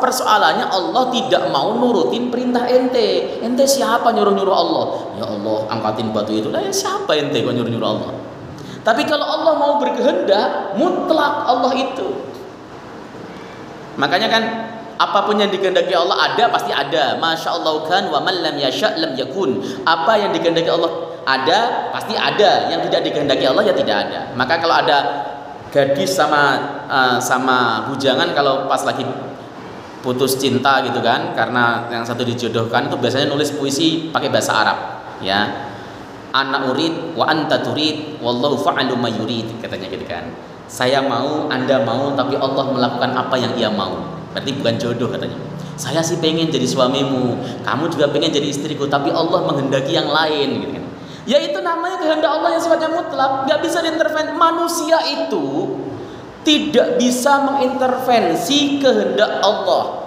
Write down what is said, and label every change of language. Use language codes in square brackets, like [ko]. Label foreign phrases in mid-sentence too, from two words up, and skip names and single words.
[id] Persoalannya Allah tidak mau nurutin perintah ente. Ente siapa nyuruh-nyuruh Allah? Ya Allah, angkatin batu itu. Lah ya siapa ente kok nyuruh-nyuruh Allah? Tapi kalau Allah mau berkehendak, mutlak Allah itu. Makanya kan Apapun yang dikehendaki Allah ada, pasti ada. [ar] ما شاء الله كان, ومن لم يشأ لم يكن. [id] Apa yang dikehendaki Allah ada, pasti ada. Yang tidak dikehendaki Allah ya tidak ada. Maka kalau ada gadis sama bujangan, kalau pas lagi putus cinta gitu kan, karena yang satu dijodohkan, itu biasanya nulis puisi pakai bahasa Arab, ya. [ar] أنا أريد وأنت تريد والله فعال ما يريد, [id] katanya gitu kan. Saya mau, Anda mau, tapi Allah melakukan apa yang Ia mau. Berarti bukan jodoh katanya. Saya sih pengen jadi suamimu, kamu juga pengen jadi istriku, tapi Allah menghendaki yang lain gitu kan. Ya itu namanya kehendak Allah yang sifatnya mutlak, nggak bisa diintervensi. Manusia itu tidak bisa mengintervensi kehendak Allah.